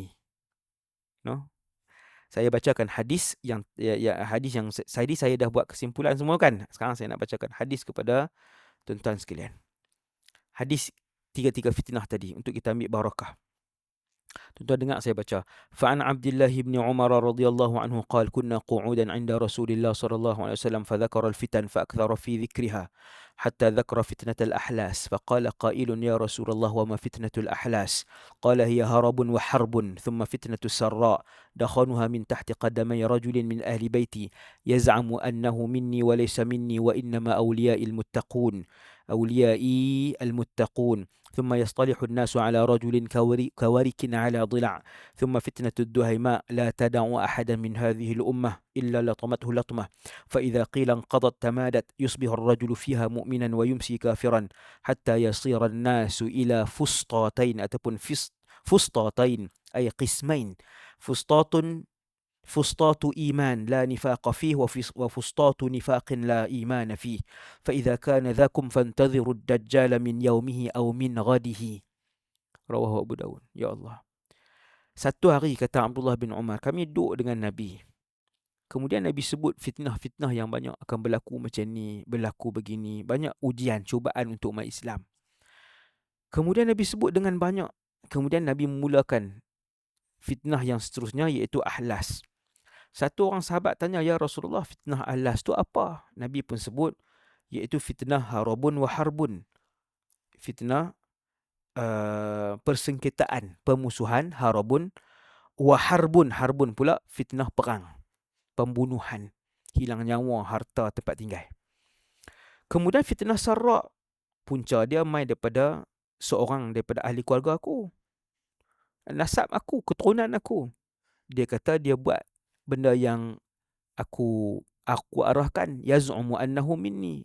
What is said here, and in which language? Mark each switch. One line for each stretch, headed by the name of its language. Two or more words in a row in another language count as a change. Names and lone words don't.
Malay: No? Saya bacakan hadis yang hadis yang saya dah buat kesimpulan semua kan. Sekarang saya nak bacakan hadis kepada tuan-tuan sekalian. Hadis tiga-tiga fitnah tadi untuk kita ambil barakah. Tuan-tuan dengar saya baca.
Arabic: فعن عبد الله بن عمر رضي الله عنه قال كنا قعودا عند رسول الله صلى الله عليه وسلم فذكر الفتن فأكثر في ذكرها حتى ذكر فتنة الأحلاس فقال قائل يا رسول الله وما فتنة الأحلاس قال هي هرب وحرب ثم فتنة سراء دخنها من تحت قدمي رجل من أهل بيتي يزعم أنه مني وليس مني وإنما أوليائي al-muttaqun ثم يصطلح الناس على رجل كورك على ضلع ثم فتنة الدهيماء لا تدع أحدا من هذه الأمة إلا لطمته لطمة فإذا قيل انقضت تمادت يصبح الرجل فيها مؤمنا ويمسي كافرا حتى يصير الناس إلى فسطاطين أتبن فسطاطين أي قسمين فسطاط إيمان لا نفاق فيه وفسطاط نفاق لا إيمان فيه فإذا كان ذاكم فانتظروا الدجال من يومه أو من غده رواه Abu Dawud. يا الله.
Malay: Satu hari kata Abdullah bin Umar, kami duduk dengan Nabi. Kemudian Nabi sebut fitnah-fitnah yang banyak akan berlaku macam ni, berlaku begini. Banyak ujian, cubaan untuk umat Islam. Kemudian Nabi sebut dengan banyak. Kemudian Nabi memulakan fitnah yang seterusnya iaitu ahlas. Satu orang sahabat tanya,
Arabic: يا رسول الله,
Malay: fitnah ahlas tu apa? Nabi pun sebut, iaitu fitnah
Arabic: هرب وحرب.
Malay: Fitnah persengketaan, pemusuhan,
Arabic: هرب وحرب.
Malay: Harbun pula fitnah perang, pembunuhan, hilang nyawa, harta, tempat tinggal. Kemudian fitnah sarra, punca dia mai daripada seorang daripada ahli keluarga aku, nasab aku, keturunan aku. Dia kata dia buat benda yang aku arahkan,
Arabic: يزعم أنه مني.